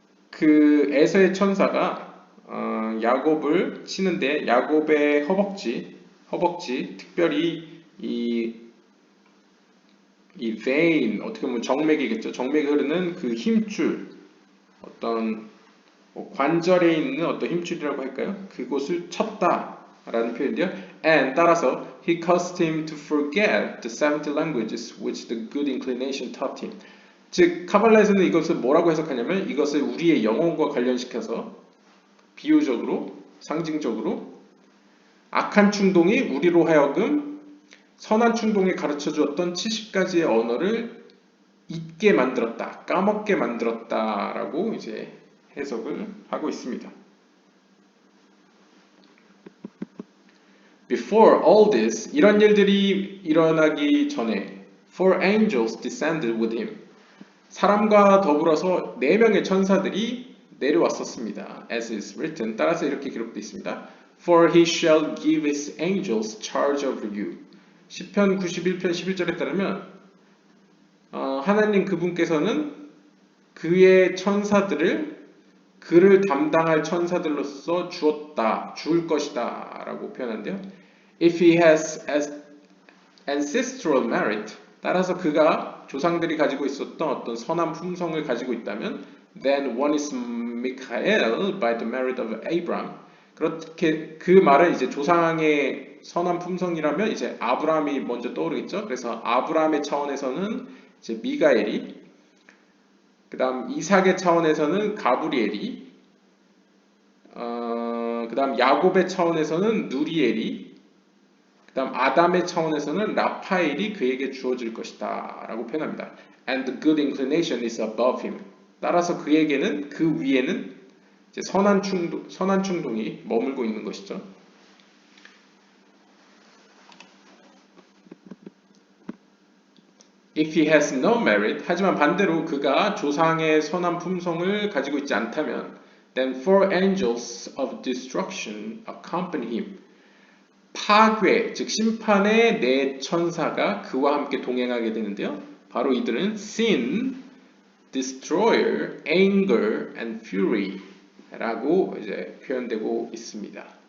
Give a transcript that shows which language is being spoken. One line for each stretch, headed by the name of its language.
Korean: 그 에서의 천사가 야곱을 치는데 야곱의 허벅지, 허벅지, 특별히 이 vein, 어떻게 보면 정맥이겠죠. 정맥이 흐르는 그 힘줄, 어떤 뭐 관절에 있는 어떤 힘줄이라고 할까요? 그곳을 쳤다라는 표현인데요.
English: And
Korean: 따라서
English: he caused him to forget the 70 languages which the good inclination taught him.
Korean: 즉 카발라에서는 이것을 뭐라고 해석하냐면 이것을 우리의 영혼과 관련시켜서 비유적으로, 상징적으로 악한 충동이 우리로 하여금 선한 충동에 가르쳐 주었던 70가지의 언어를 잊게 만들었다, 까먹게 만들었다라고 이제 해석을 하고 있습니다.
English: Before all this,
Korean: 이런 일들이 일어나기 전에
English: four angels descended with him.
Korean: 사람과 더불어서 4명의 천사들이 내려왔었습니다.
English: As is written,
Korean: 따라서 이렇게 기록되어 있습니다.
English: For he shall give his angels charge over you.
Korean: 시편 91편 11절에 따르면 하나님 그분께서는 그의 천사들을 그를 담당할 천사들로서 줄 것이다 라고 표현한대요.
English: If he has ancestral merit,
Korean: 따라서 그가 조상들이 가지고 있었던 어떤 선한 품성을 가지고 있다면
English: then one is Michael by the merit of Abraham.
Korean: 그렇게 그 말은 이제 조상의 선한 품성이라면 이제 아브라함이 먼저 떠오르겠죠. 그래서 아브라함의 차원에서는 이제 미가엘이, 그다음 이삭의 차원에서는 가브리엘이, 그다음 야곱의 차원에서는 누리엘이, 그다음 아담의 차원에서는 라파엘이 그에게 주어질 것이다 라고 표현합니다.
English: And the good inclination is above him.
Korean: 따라서 그에게는 그 위에는 이제 선한 충동이 머물고 있는 것이죠.
English: If he has no merit,
Korean: 하지만 반대로 그가 조상의 선한 품성을 가지고 있지 않다면
English: then four angels of destruction accompany him.
Korean: 파괴, 즉 심판의 4 천사가 그와 함께 동행하게 되는데요. 바로 이들은
English: sin, destroyer, anger, and fury
Korean: 라고 이제 표현되고 있습니다.